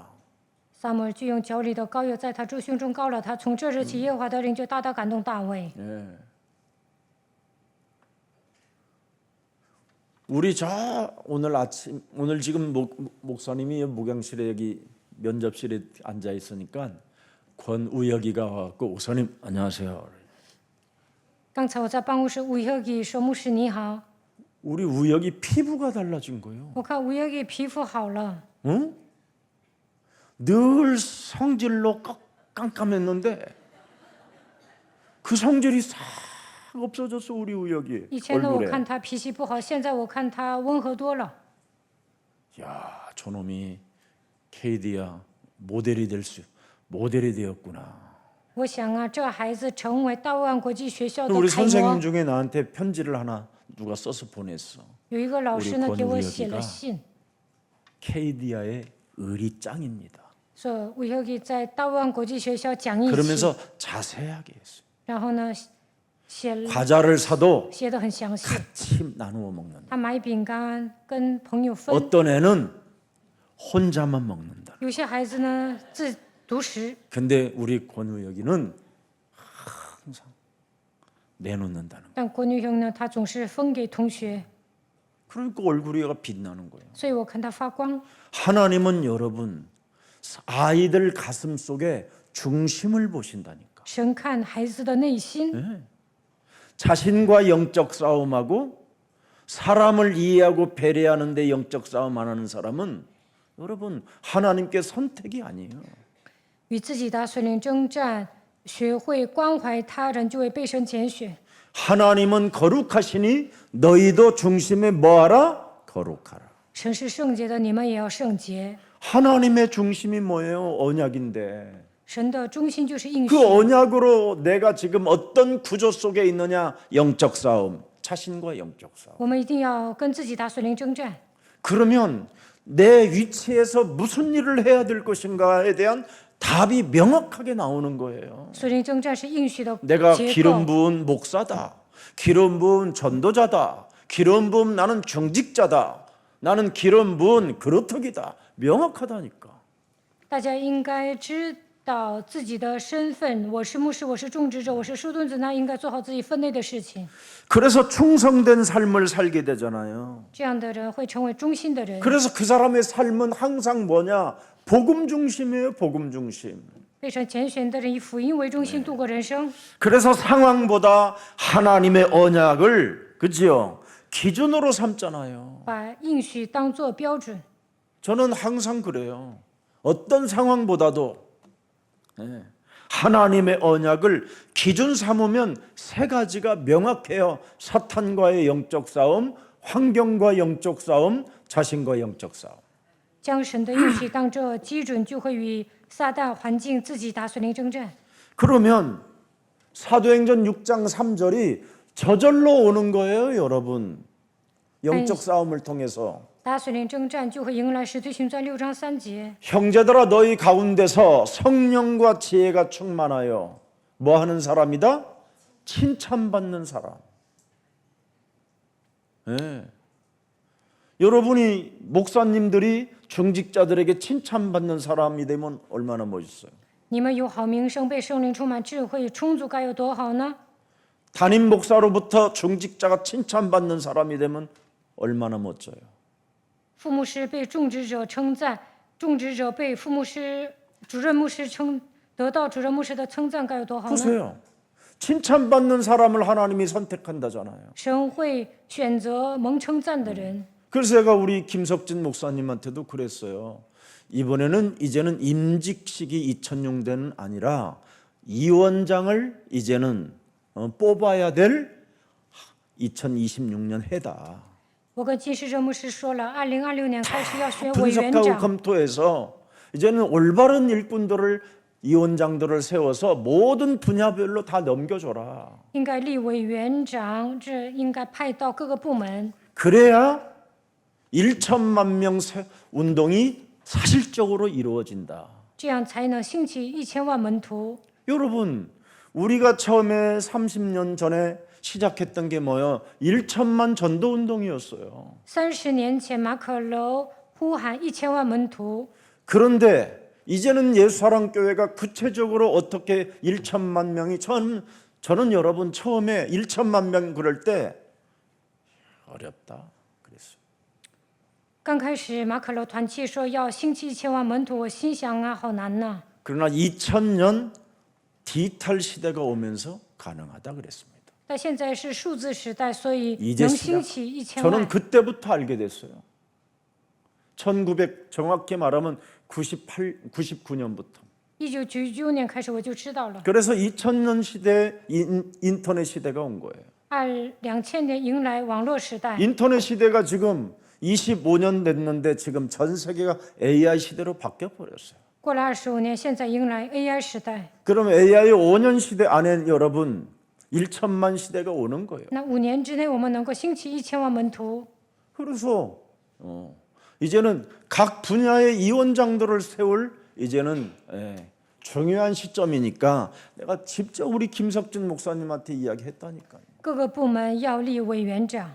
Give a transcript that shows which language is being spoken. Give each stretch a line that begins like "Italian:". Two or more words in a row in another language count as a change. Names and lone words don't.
Chinese: 撒母耳就用脚里的膏油在他猪胸中膏了他，从这日起，耶和华的灵就大大感动大卫。
Korean: 우리 오늘 지금 목사님이 목양실에 여기 면접실에 앉아 있으니까 권우혁이가 와갖고 목사님 안녕하세요.
Chinese: 刚才我在办公室，吴혁이说：“牧师你好。
Korean: 우리 우혁이 피부가 달라진 거예요.
Chinese: 我看吴혁이皮肤好了，
Korean: 응? 늘 성질로 깜깜했는데 그 성질이 싹 없어졌어 우리 우혁이
Chinese: 以前呢我
Korean: 얼굴에.
Chinese: 看他脾气不好，现在我看他温和多了。
Korean: 야, 저놈이 KD야 모델이 되었구나.
Chinese: 我想啊，这孩子成为大卫国际学校的
Korean: 우리
Chinese: 楷
Korean: 선생님
Chinese: 模。
Korean: 중에 나한테 편지를 하나 누가 써서 보냈어.
Chinese: 有一个老师呢
Korean: 우리
Chinese: 给我
Korean: 권우혁이가
Chinese: 写了信，
Korean: KD야의 의리 짱입니다.
Chinese: 说吴혁이在大卫国际学校讲义气，
Korean: 그러면서 자세하게 했어요.
Chinese: 然后呢写了
Korean: 과자를 사도
Chinese: 写的很详细。
Korean: 같이 나누어 먹는다.
Chinese: 他买饼干跟朋友分，
Korean: 어떤 애는 혼자만 먹는다.
Chinese: 有些孩子呢自独食，
Korean: 근데 우리 권우혁이는 항상 내놓는다는
Chinese: 但郭女형呢，她总是分给同学。
Korean: 그러니까 얼굴이가 빛나는 거예요.
Chinese: 所以我看他发光。
Korean: 하나님은 여러분 아이들 가슴 속에 중심을 보신다니까.
Chinese: 神看孩子的内心，
Korean: 자신과 영적 싸움하고 사람을 이해하고 배려하는 데 영적 싸움 안 하는 사람은 여러분 하나님께 선택이 아니에요.
Chinese: 与自己打属灵征战，学会关怀他人，就会被神拣选。
Korean: 하나님은 거룩하시니 너희도 중심에 뭐하라? 거룩하라.
Chinese: 神是圣洁的，你们也要圣洁。
Korean: 하나님의 중심이 뭐예요? 언약인데
Chinese: 神的中心就是应许
Korean: 그 ， 언약으로 내가 지금 어떤 구조 속에 있느냐? 영적 싸움, 자신과 영적 싸움.
Chinese: 我们一定要跟自己打属灵征战。
Korean: 그러면 내 위치에서 무슨 일을 해야 될 것인가에 대한 답이 명확하게 나오는 거예요.
Chinese: 属灵征战是应许的
Korean: 내가
Chinese: 结
Korean: 기름
Chinese: 构。
Korean: 부은 목사다. 기름 부은 전도자다. 기름 부은 나는 중직자다. 나는 기름 부은 그루터기다. 명확하다니까.
Chinese: 大家应该知道自己的身份，我是牧师，我是种植者，我是树墩子，那应该做好自己分内的事情。
Korean: 그래서 충성된 삶을 살게 되잖아요.
Chinese: 这样的人会成为忠心的人。
Korean: 그래서 그 사람의 삶은 항상 뭐냐? 복음 중심이에요. 복음 중심.
Chinese: 被神拣选的人以福音为中心度过人生，
Korean: 그래서 상황보다 하나님의 언약을 그지요? 기준으로 삼잖아요.
Chinese: 把应许当作标准。
Korean: 저는 항상 그래요. 어떤 상황보다도 하나님의 언약을 기준 삼으면 세 가지가 명확해요. 사탄과의 영적 싸움, 환경과 영적 싸움, 자신과 영적 싸움.
Chinese: 将神的应许当作基准，就会与撒旦环境自己打属灵征战。
Korean: 그러면 사도행전 6장 3절이 저절로 오는 거예요, 여러분. 영적 싸움을 통해서.
Chinese: 打属灵征战就会迎来使徒行传6章3节。
Korean: 형제들아 너희 가운데서 성령과 지혜가 충만하여 뭐 하는 사람이다? 칭찬받는 사람. 네. 여러분이 목사님들이 중직자들에게 칭찬받는 사람이 되면 얼마나 멋있어요.
Chinese: 你们有好名声，被圣灵充满智慧充足，该有多好呢？
Korean: 담임 목사로부터 중직자가 칭찬받는 사람이 되면 얼마나 멋져요.
Chinese: 副牧师被种植者称赞，种植者被副牧师、主任牧师得到主任牧师的称赞，该有多好呢？
Korean: 보세요. 칭찬받는 사람을 하나님이 선택한다잖아요.
Chinese: 神会选择蒙称赞的人。
Korean: 그래서 제가 우리 김석진 목사님한테도 그랬어요. 이제는 임직식이 2006년은 아니라 이 원장을 이제는 뽑아야 될 2026년 해다.
Chinese: 我跟金世哲牧师说了，2026年开始要选委员
Korean: 분석하고
Chinese: 长，
Korean: 검토해서 이제는 올바른 일꾼들을 이 원장들을 세워서 모든 분야별로 다 넘겨줘라.
Chinese: 应该立委员长，这应该派到各个部门，
Korean: 그래야 1천만 명 운동이 사실적으로 이루어진다.
Chinese: 这样才能兴起1000万门徒。
Korean: 여러분, 우리가 처음에 30년 전에 시작했던 게 뭐예요? 1천만 전도 운동이었어요.
Chinese: 30 年前，马可楼呼喊1000万门徒，
Korean: 그런데 이제는 예수사랑교회가 구체적으로 어떻게 1천만 명이 저는 여러분 처음에 1천만 명 그럴 때 어렵다 그랬어요.
Chinese: 刚开始马可楼团契说要兴起1000万门徒，我心想啊，好难呐。
Korean: 그러나 2000년 디지털 시대가 오면서 가능하다 그랬습니다.
Chinese: 但现在是数字时代，所以
Korean: 이제
Chinese: 能
Korean: 시작.
Chinese: 兴起1000
Korean: 저는
Chinese: 万。
Korean: 그때부터 알게 됐어요. 1900 정확히 말하면 99년부터.
Chinese: 1999 年开始我就知道了，
Korean: 그래서 2000년 시대 인터넷 시대가 온 거예요.
Chinese: 2000 年迎来网络时代。
Korean: 인터넷 시대가 지금 25년 됐는데 지금 전 세계가 AI 시대로 바뀌어 버렸어요.
Chinese: 过了25年，现在迎来 AI 时代。
Korean: 그럼 AI 5년 시대 안에 여러분 1천만 시대가 오는 거예요.
Chinese: 那5年之内，我们能够兴起1000万门徒。
Korean: 그래서 이제는 각 분야의 이원장들을 세울 이제는 중요한 시점이니까 내가 직접 우리 김석진 목사님한테 이야기했다니까요.
Chinese: 各个部门要立委员长，